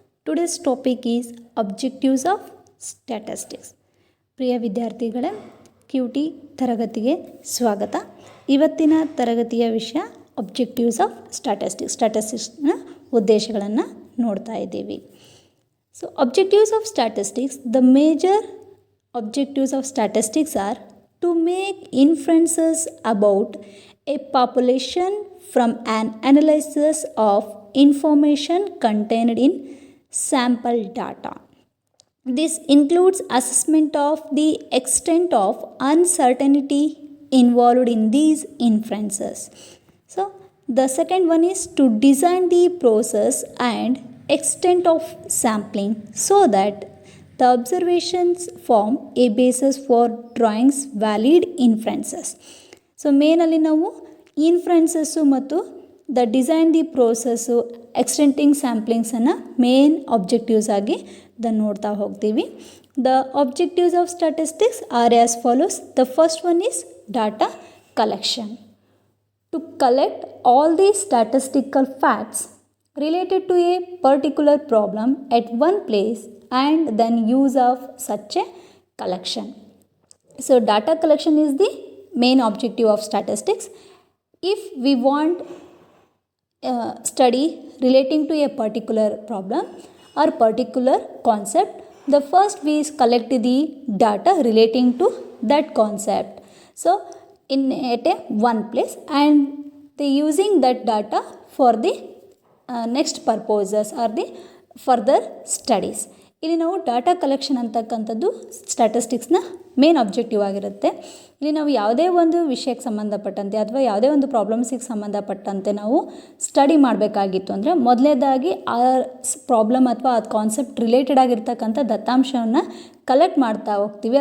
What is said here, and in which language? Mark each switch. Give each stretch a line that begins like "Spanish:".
English: Today's topic is objectives of statistics.
Kannada: ಪ್ರಿಯ ವಿದ್ಯಾರ್ಥಿಗಳೇ, QT ತರಗತಿಗೆ ಸ್ವಾಗತ. ಇವತ್ತಿನ ತರಗತಿಯ ವಿಷಯ
English: objectives of statistics.
Kannada: ಸ್ಟ್ಯಾಟಿಸ್ಟಿಕ್ಸ್ನ ಉದ್ದೇಶಗಳನ್ನು ನೋಡ್ತಾ ಇದ್ದೀವಿ.
English: So objectives of statistics, the major objectives of statistics are to make inferences about a population from an analysis of information contained in sample data. This includes assessment of the extent of uncertainty involved in these inferences. So, the second one is to design the process and extent of sampling so that the observations form a basis for drawing valid inferences.
Kannada: So, ಮೇನಲ್ಲಿ ನಾವು ಇನ್ಫ್ರೆನ್ಸಸ್ಸು ಮತ್ತು the design the process ಎಕ್ಸ್ಟೆಂಟಿಂಗ್ ಸ್ಯಾಂಪ್ಲಿಂಗ್ಸನ್ನು main objectives ಆಗಿ ನೋಡ್ತಾ ಹೋಗ್ತೀವಿ.
English: The objectives of statistics are as follows. The first one is data collection. To collect all the statistical facts related to a particular problem at one place and then use of such a collection. So data collection is the main objective of statistics. If we want study relating to a particular problem or particular concept, the first we collect the data relating to that concept. So in at a one place and they using that data for the next purposes or the further studies.
Kannada: ಇಲ್ಲಿ ನಾವು data collection ಅಂತಕ್ಕಂಥದ್ದು ಸ್ಟ್ಯಾಟಿಸ್ಟಿಕ್ಸ್ನ main objective ಆಗಿರುತ್ತೆ. ಇಲ್ಲಿ ನಾವು ಯಾವುದೇ ಒಂದು ವಿಷಯಕ್ಕೆ ಸಂಬಂಧಪಟ್ಟಂತೆ ಅಥವಾ ಯಾವುದೇ ಒಂದು ಪ್ರಾಬ್ಲಮ್ಸಿಗೆ ಸಂಬಂಧಪಟ್ಟಂತೆ ನಾವು ಸ್ಟಡಿ ಮಾಡಬೇಕಾಗಿತ್ತು ಅಂದರೆ ಮೊದಲನೇದಾಗಿ ಆ ಪ್ರಾಬ್ಲಮ್ ಅಥವಾ ಅದು ಕಾನ್ಸೆಪ್ಟ್ ರಿಲೇಟೆಡ್ ಆಗಿರ್ತಕ್ಕಂಥ ದತ್ತಾಂಶವನ್ನು ಕಲೆಕ್ಟ್ ಮಾಡ್ತಾ ಹೋಗ್ತೀವಿ.